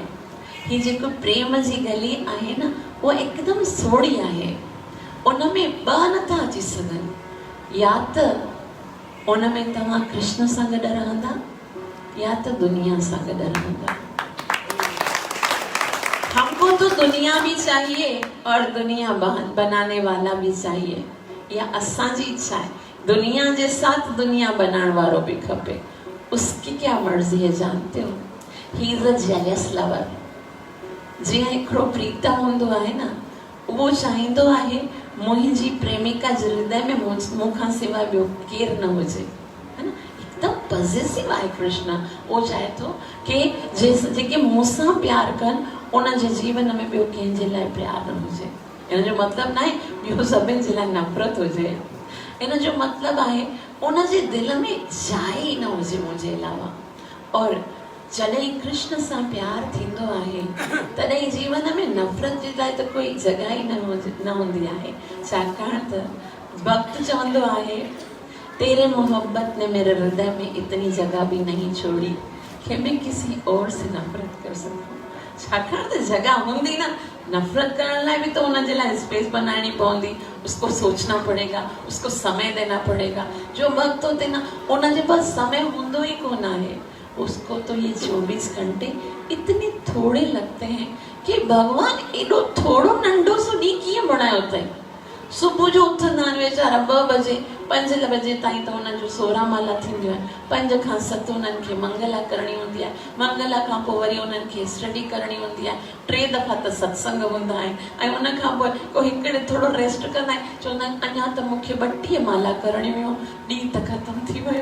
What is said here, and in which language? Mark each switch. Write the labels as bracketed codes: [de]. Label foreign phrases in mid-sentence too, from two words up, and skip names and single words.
[sd] ही जेको प्रेम जी गली आहे न, वो एकदम सोड़ी आहे, उन में ॿ नथा अची सघनि, या त उन में तव्हां कृष्ण सां गॾु रहंदा या त दुनिया सां गॾु रहंदा। [hi] हमको तो दुनिया भी चाहिए और दुनिया बनाने वाला भी चाहिए, [sd] या असांजी इच्छा है [hi] दुनिया के साथ दुनिया बनाने वालों भी खपे। उसकी क्या मर्जी है जानते हो? [en] He is a jealous lover. [sd] जी हिकिड़ो प्रीतम हूंदो आहे न, वो चाहींदो आहे मुंहिंजी प्रेमिका जे हृदय में मूंखां सवाइ ॿियो केरु न हुजे, है न। एकदम पॉजिटिव आहे कृष्ण। वो चाहे थो कि जेके मूंसां प्यार कनि उन जे जीवन में ॿियो कंहिंजे लाइ प्यार न हुजे। इन जो मतिलबु न आहे ॿियो सभिनि जे लाइ नफ़रत हुजे, इन जो मतिलबु आहे उन जे दिल में जाइ ई न हुजे मुंहिंजे अलावा। और जॾहिं कृष्ण सां प्यार थींदो आहे तॾहिं जीवन में नफ़रत जे लाइ त कोई जॻह ई न हूंदी आहे, छाकाणि त भक्त चवंदो आहे [hi] तेरे मोहब्बत ने मेरे हृदय में इतनी जगह भी नहीं छोड़ी कि मैं किसी और से नफरत कर सकूं। [sd] छाकाणि त जगह हूंदी न, नफरत करण लाइ भी तो उनजे लाइ स्पेस बनानी पवंदी, [hi] उसको सोचना पड़ेगा, उसको समय देना पड़ेगा। [sd] जो वक्त होते ना उनजे पास समय हूंदो ही कोन आहे, [hi] उसको तो ये 24 घंटे इतने थोड़े लगते हैं कि भगवान [sd] एडो थोड़ो नंढो सो ॾींहुं कीअं बणायो अथई। सुबुह जो उथंदा आहिनि वेचारा 2 बजे 5 बजे ताईं त हुननि जो सोरहां माला थींदियूं आहिनि, 5 खां 7 हुननि खे मंगला करणी हूंदी आहे, मंगला खां पोइ वरी हुननि खे स्टडी करणी हूंदी आहे, 3 दफ़ा त सत्संग हूंदा आहिनि, ऐं उन खां पोइ को हिकिड़े थोरो रेस्ट कंदा आहिनि, चवंदा आहिनि अञा त मूंखे 32 माला करणी हुयूं, ॾींहुं त ख़तमु थी वियो।